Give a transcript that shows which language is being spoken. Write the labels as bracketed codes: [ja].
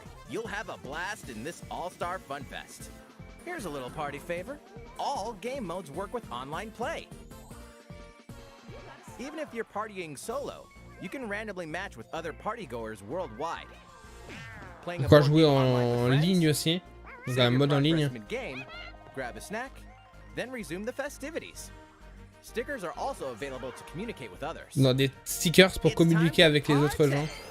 [en] You'll have a blast in this all-star fun fest. Here's a little party favor. All game modes work with online play. Even if you're partying solo, you can randomly match with other partygoers worldwide. [fr] On peut jouer en ligne aussi. Donc un mode en ligne. [en] Grab a snack, then resume the festivities. Stickers are also available to communicate with others. [fr] Non, des stickers pour communiquer avec les autres gens.